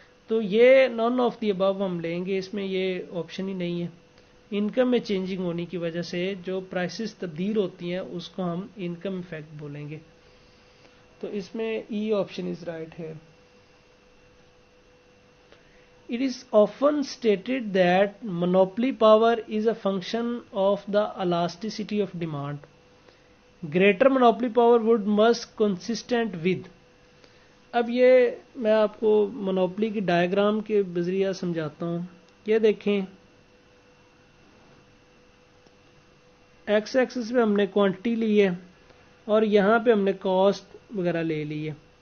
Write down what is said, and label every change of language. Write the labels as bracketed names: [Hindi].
[Urdu] تو یہ [English] none of the ابو [Urdu] ہم لیں گے, اس میں یہ آپشن ہی نہیں ہے. انکم میں چینجنگ ہونے کی وجہ سے جو پرائسز تبدیل ہوتی ہیں اس کو ہم انکم افیکٹ بولیں گے. تو اس میں ای آپشن از رائٹ ہے. [English] It is often stated that monopoly power is a function of the elasticity of demand. Greater monopoly power would must consistent with. [Urdu] اب یہ میں آپ کو مونوپلی کی ڈائیگرام کے بذریعہ سمجھاتا ہوں. یہ دیکھیں, ایکس ایکسس پہ ہم نے کوانٹٹی لی ہے اور یہاں پہ ہم نے کاسٹ وغیرہ لے لی ہے.